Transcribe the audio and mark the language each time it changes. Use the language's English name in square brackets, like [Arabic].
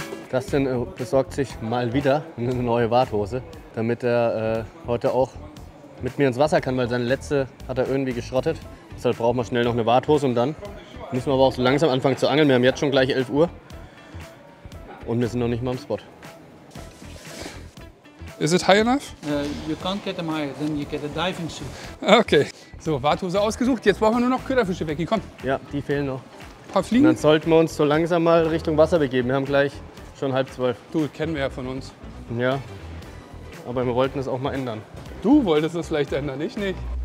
[German] Dustin besorgt sich mal wieder eine neue Warthose, damit er heute auch mit mir ins Wasser kann, weil seine letzte hat er irgendwie geschrottet. Deshalb brauchen wir schnell noch eine Warthose und dann müssen wir aber auch so langsam anfangen zu angeln. Wir haben jetzt schon gleich 11 Uhr und wir sind noch nicht mal am Spot. [English] Is it high enough? You can't get them higher, then you get a diving suit. Okay. [German] So, Warthose ausgesucht. Jetzt brauchen wir nur noch Köderfische weg. Komm, Ja, die fehlen noch. ein paar Und Fliegen. dann sollten wir uns so langsam mal Richtung Wasser begeben. Wir haben gleich schon 11:30. Du, kennen wir ja von uns. Ja, aber wir wollten es auch mal ändern. Du wolltest es vielleicht ändern, ich nicht.